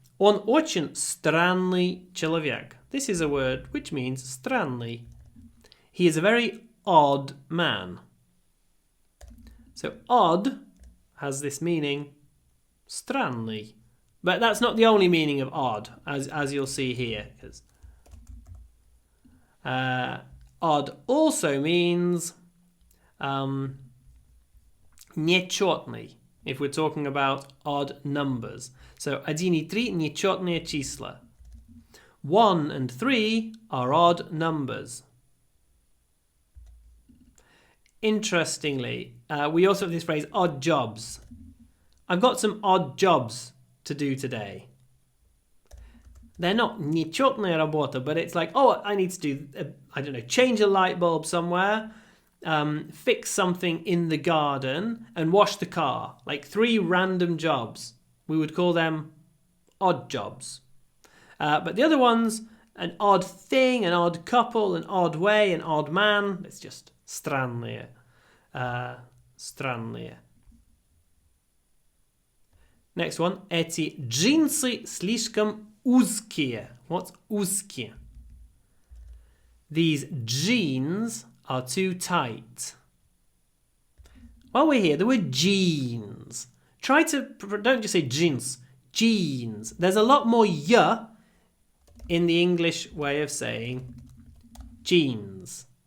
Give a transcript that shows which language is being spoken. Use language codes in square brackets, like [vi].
[ru] Он очень странный человек. [en] This is a word which means странный. He is a very odd man. So odd has this meaning, странный. But that's not the only meaning of odd, as you'll see here. Odd also means нечетный if we're talking about odd numbers. [ru] So 1 и 3 нечетные числа. [en] 1 and 3 are odd numbers. Interestingly, we also have this phrase odd jobs. I've got some odd jobs to do today. They're not [ru] нечетная работа, [en] but it's like, oh, I need to do, I don't know, change a light bulb somewhere, fix something in the garden, and wash the car. Like 3 random jobs. We would call them odd jobs. But the other ones, an odd thing, an odd couple, an odd way, an odd man, it's just странные. [ru] Странные. [en] Next one. [ru] Эти джинсы слишком узкие. [en] What's узкие? These jeans are too tight. While we're here, the word jeans. Try to, don't just say jeans. Jeans. There's a lot more y in the English way of saying jeans.